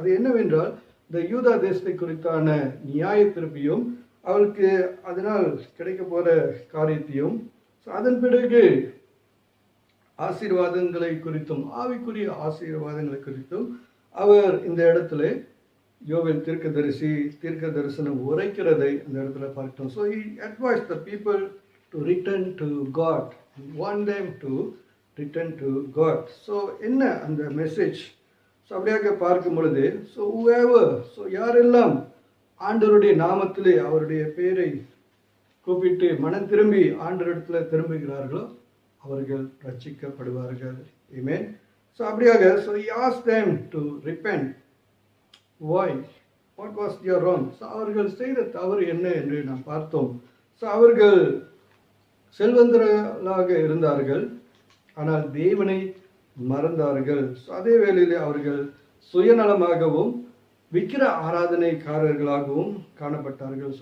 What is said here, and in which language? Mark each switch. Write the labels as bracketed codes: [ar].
[ta] அது என்னவென்றால், இந்த யூதா தேசத்தை குறித்தான நியாய தீர்ப்பையும் அவளுக்கு அதனால் கிடைக்க போற காரியத்தையும், அதன் பிறகு ஆசீர்வாதங்களை குறித்தும் ஆவிக்குரிய ஆசீர்வாதங்களை குறித்தும் அவர் இந்த இடத்துல யோவேல் தீர்க்கதரிசி தீர்க்க தரிசனம் உரைக்கிறதை அந்த இடத்துல பார்க்கிறோம். [en] So he advised the people to return to God and want them to return to God. [ta] So என்ன அந்த மெசேஜ்? அப்படியாக பார்க்கும் பொழுது [en] whoever, [ta] யாரெல்லாம் ஆண்டவருடைய நாமத்திலே அவருடைய பெயரை கூப்பிட்டு மனம் திரும்பி ஆண்டவரிடத்துல திரும்புகிறார்களோ அவர்கள் ரட்சிக்கப்படுவார்கள். [en] Amen. [ta] அப்படியாக [en] he asked them to repent. Why? What was their wrong? [ta] அவர்கள் செய்த தவறு என்ன என்று நாம் பார்த்தோம். அவர்கள் செல்வந்தர்களாக இருந்தார்கள், ஆனால் தேவனை மறந்தார்கள். அதே வேளையில் அவர்கள் சுயநலமாகவும் விக்கிர ஆராதனைக்காரர்களாகவும் காணப்பட்டார்கள்.